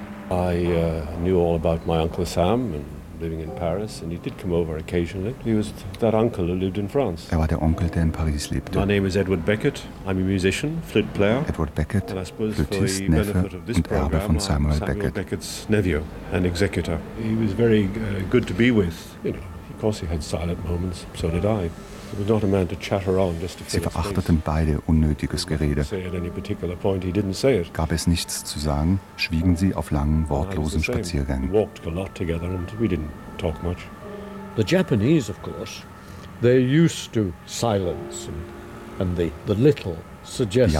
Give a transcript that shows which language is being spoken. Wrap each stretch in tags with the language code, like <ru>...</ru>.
<en>I knew all about my Uncle Sam and living in Paris, and he did come over occasionally. He was that uncle who lived in France.</en> <de>Er war der Onkel, der in Paris lebte.</de> <en>My name is Edward Beckett. I'm a musician, flute player.</en> <de>Edward Beckett, Flötist, Neffe und Erbe von Samuel Beckett.</de> <en>Samuel Beckett's nephew and executor. He was very good to be with. You know, of course he had silent moments, so did I. He was not a man to chatter on just to fill</en> <de>Sie verachteten beide unnötiges Gerede. Gab es nichts zu sagen, schwiegen sie auf langen, wortlosen Spaziergängen.</de> <en>We walked a lot together and we didn't talk much. The Japanese, of course, they're used to silence and the little suggests.</en>